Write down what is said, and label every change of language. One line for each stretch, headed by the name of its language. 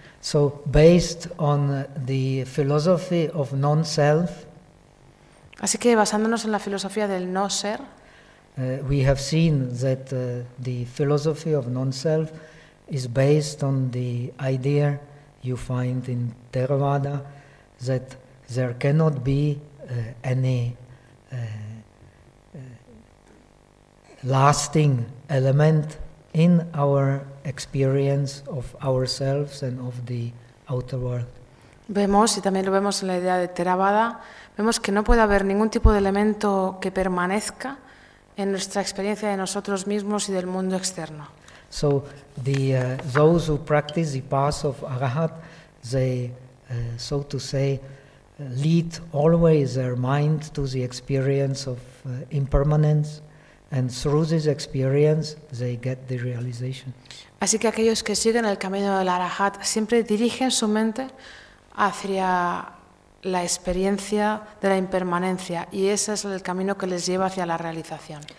English: So, based on the philosophy of non-self,
Spanish: así que basándonos en la filosofía del no ser,
English: we have seen that the philosophy of non-self is based on the idea you find in Theravada that there cannot be any lasting element in our experience of ourselves and of the outer world.
Spanish: Vemos, y también lo vemos en la idea de Theravada, vemos que no puede haber ningún tipo de elemento que permanezca en nuestra experiencia de nosotros mismos y del mundo externo.
English: So the those who practice the path of Arahat, they so to say lead always their mind to the experience of impermanence, and through this experience they get the realization.
Spanish: Así que aquellos que siguen el camino del Arahat siempre dirigen su mente hacia la experiencia de la impermanencia, y ese es el camino que les lleva hacia la realización.